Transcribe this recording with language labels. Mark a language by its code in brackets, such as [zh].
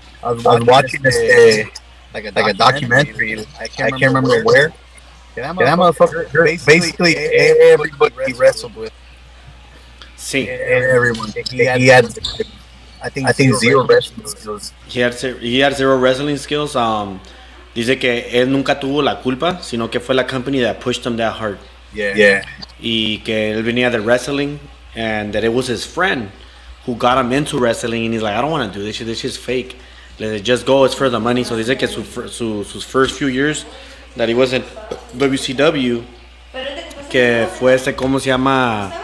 [en] I was watching this like a documentary. I can't remember where. That motherfucker hurt basically everybody he wrestled with. [es] Sí. [en] Everyone. He had, I think zero wrestling skills. He had zero wrestling skills. [es] Dice que él nunca tuvo la culpa, sino que fue la company [en] that pushed him that hard. Yeah. [es] Y que él venía de [en] wrestling, and that it was his friend who got him into wrestling, and he's like, I don't want to do this shit. This shit's fake. [es] Le dice, [en] just go. It's for the money. So [es] dice que sus [en] first few years that he was in WCW, [es] que fue ¿cómo se llama?